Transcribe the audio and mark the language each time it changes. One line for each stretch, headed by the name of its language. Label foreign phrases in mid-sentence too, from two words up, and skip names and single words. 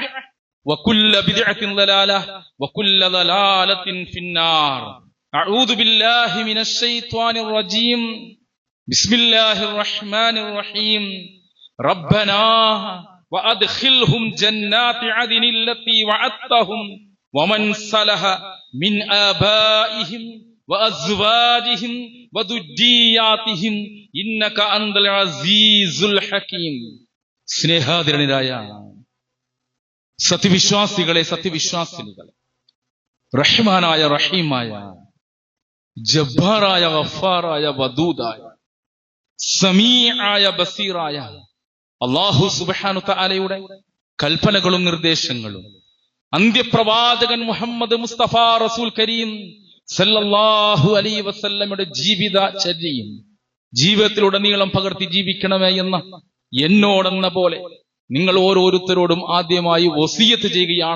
Arabic: وكل بدعة ضلالة وكل ضلالة في النار أعوذ بالله من الشيطان الرجيم بسم الله الرحمن الرحيم ربنا وأدخلهم جنات عدن التي وعدتهم ومن صلح من آبائهم وأزواجهم وذرياتهم إنك أنت العزيز الحكيم സ്നേഹാദരണീയരായ
Malayalam: സത്യവിശ്വാസികളെ സത്യവിശ്വാസിനികളെ റഹ്മാനായ റഹീമായ ജബ്ബാറായ ഗഫാറായ വദൂദായ സമീആയ ബസീറായ അല്ലാഹു സുബ്ഹാനഹു തആലയുടെ കൽപ്പനകളും നിർദ്ദേശങ്ങളും അന്ത്യപ്രവാചകൻ മുഹമ്മദ് മുസ്തഫ
Arabic: رسول كريم صلى الله عليه
Malayalam: വസല്ലമയുടെ ജീവിതചര്യയും ജീവിതത്തിലുടനീളം പകർത്തി ജീവിക്കണമേ എന്ന എന്നോടെന്ന പോലെ നിങ്ങൾ ഓരോരുത്തരോടും ആദ്യമായി വസിയത്ത് ചെയ്യുകയാണ്.